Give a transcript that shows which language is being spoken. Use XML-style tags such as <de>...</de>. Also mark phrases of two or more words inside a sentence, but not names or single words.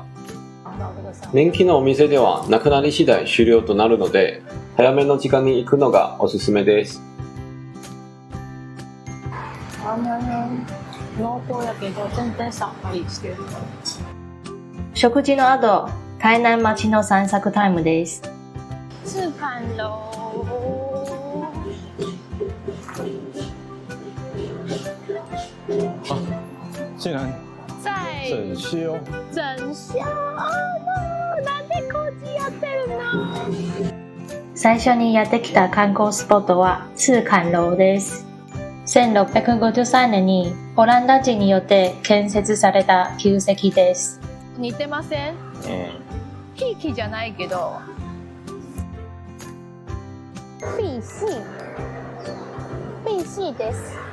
<ja>人気のお店ではなくなり次第終了となるので早めの時間に行くのがおすすめです。食事の後、台南街の散策タイムです。赤坎楼。</ja> <zh>竟然在整修。整修。</zh> <ja>なんで工事やってるの？最初にやってきた観光スポットは赤坎楼です。1653年にオランダ人によって建設された旧跡です。似てません？ひいきじゃないけど。BC です。</ja>